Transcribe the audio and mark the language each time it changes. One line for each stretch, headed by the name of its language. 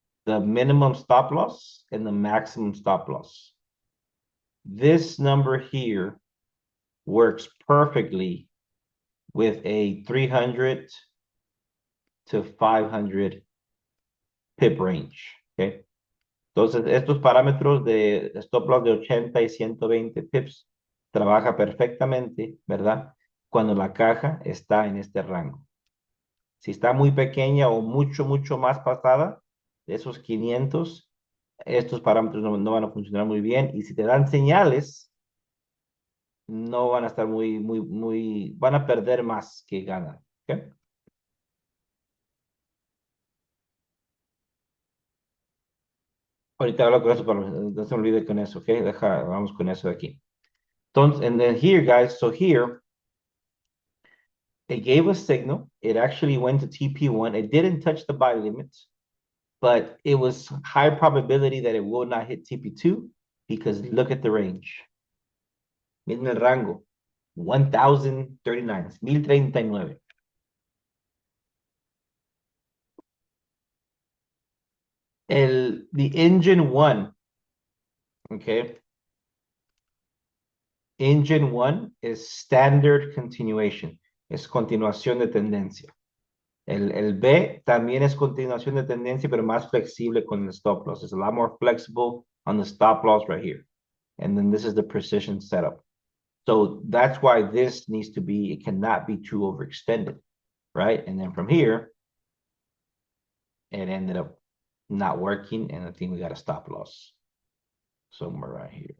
English: The minimum stop loss and the maximum stop loss. This number here works perfectly with a 300 to 500 pip range. Okay.
Spanish: Entonces, estos parámetros de stop loss de 80 y 120 pips trabaja perfectamente, ¿verdad? Cuando la caja está en este rango. Si está muy pequeña o mucho, mucho más pasada de esos 500, estos parámetros no van a funcionar muy bien. Y si te dan señales, no van a estar van a perder más que ganar. ¿Okay? Ahorita hablo con eso, pero no se olvide con eso, ¿ok? Vamos con eso de aquí.
English: Entonces, and then here, guys, so here, it gave a signal. It actually went to TP1. It didn't touch the buy limit, but it was high probability that it will not hit TP2 because look at the range.
Spanish: Miren el rango, 1039, 1039.
English: The engine one, okay? Engine one is standard continuation,
Spanish: es continuación de tendencia. El B también es continuación de tendencia, pero más flexible con el stop loss.
English: It's a lot more flexible on the stop loss right here. And then this is the precision setup. So that's why this needs to be, it cannot be too overextended, right? And then from here, it ended up not working, and I think we got a stop loss somewhere right here.